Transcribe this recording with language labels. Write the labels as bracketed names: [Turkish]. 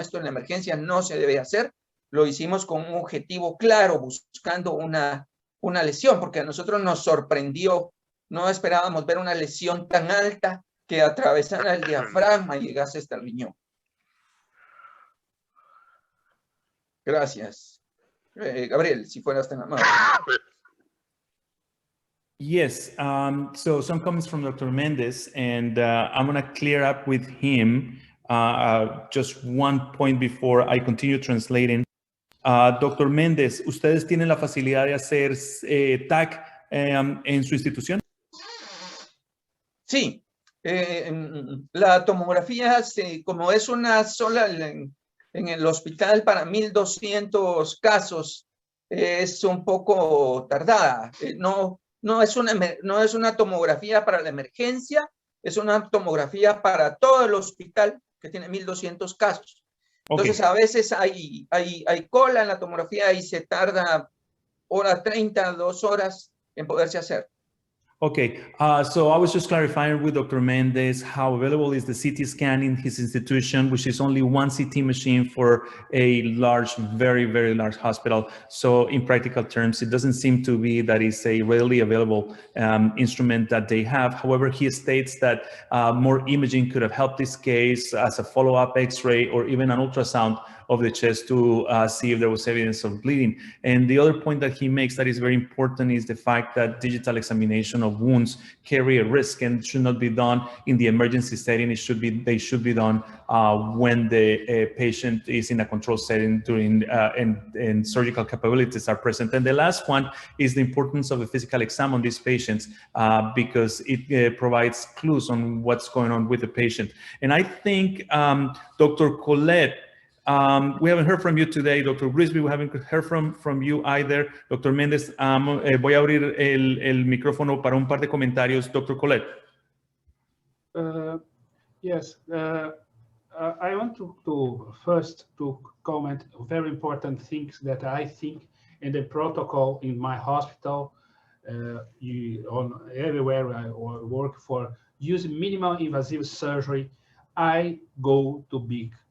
[Spanish] Esto en la emergencia no se debe hacer. Lo hicimos con un objetivo claro, buscando una lesión, porque a nosotros nos sorprendió. No esperábamos ver una lesión tan alta que atravesara el diafragma y llegase hasta el riñón. Gracias. Gabriel, si fueras tan amable. [English] Yes, so some comments from Dr. Mendez, and I'm going to clear up with him just one point before I continue translating. [Spanish] Dr. Mendez, ¿ustedes tienen la facilidad de hacer TAC en su institución? Sí, la tomografía, como es una sola en el hospital para 1,200 casos, es un poco tardada. No es una tomografía para la emergencia, es una tomografía para todo el hospital que tiene 1,200 casos. Entonces, a veces hay cola en la tomografía y se tarda 1:30, 2 horas en poderse hacer. [English] Okay, so I was just clarifying with Dr. Mendez how available is the CT scan in his institution, which is only one CT machine for a large, very, very large hospital. So in practical terms, it doesn't seem to be that it's a readily available instrument that they have. However, he states that more imaging could have helped this case as a follow-up X-ray or even an ultrasound of the chest to see if there was evidence of bleeding. And the other point that he makes that is very important is the fact that digital examination of wounds carry a risk and should not be done in the emergency setting. They should be done when the patient is in a controlled setting during and surgical capabilities are present. And the last one is the importance of a physical exam on these patients because it provides clues on what's going on with the patient. And I think Dr. Colette, we haven't heard from you today, Dr. Grisby, we haven't heard from you either. [Spanish] Dr. Mendez, voy a abrir el micrófono para un par de comentarios. [English] Dr. Colette. Yes, I want to first comment very important things that I think in the protocol in my hospital, on everywhere I work for, using minimal invasive surgery, I go to big.